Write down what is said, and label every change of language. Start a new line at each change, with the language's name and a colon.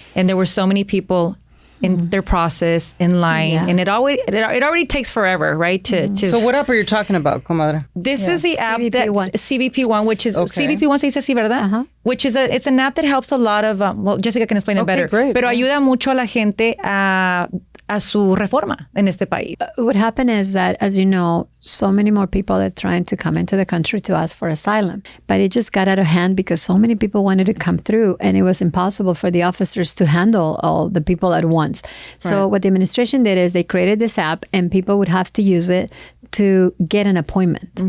English: And there were so many people in their process, in line. And it already takes forever, right? So what app are you talking about, comadre? This is the app CBP that's One. CBP1, which is Okay.
Spanish: CBP1 se dice así, ¿verdad?
English: Which is it's an app that helps a lot of Jessica can explain it better. Great.
Spanish: Pero ayuda mucho a la gente a su reforma en este país.
English: What happened is that, as you know, so many more people are trying to come into the country to ask for asylum. But it just got out of hand because so many people wanted to come through, and it was impossible for the officers to handle all the people at once. So what the administration did is they created this app, and people would have to use it to get an appointment.